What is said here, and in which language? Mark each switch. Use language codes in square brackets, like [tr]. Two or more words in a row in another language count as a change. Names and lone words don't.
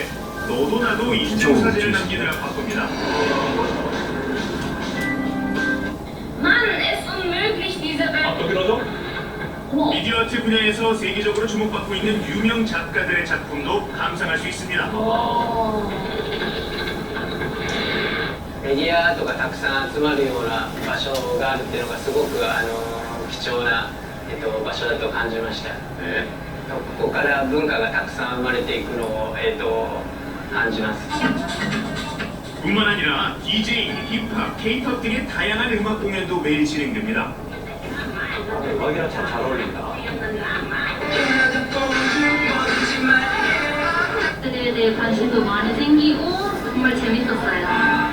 [ko] 너도 나도 인증사진을 남기느라 바쁩니다. [de] Mann, ist unmöglich, diese Welt. [ko] 미디어 아트 분야에서 세계적으로 주목받고 있는 유명 작가들의 작품도 감상할 수 있습니다. [ja] メディアとかたくさん集まるような場所があるっていうのがすごく貴重な、場所だと感じました。ここから文化がたくさん生まれていくのを、感じます。 [ko] 뿐만 아니라 DJ, 힙합, K-pop 등의 다양한 음악 공연도 매일 진행됩니다. 음악이랑 참 잘 어울린다. 들에 대해 관심도 많이 생기고 정말 재밌었어요.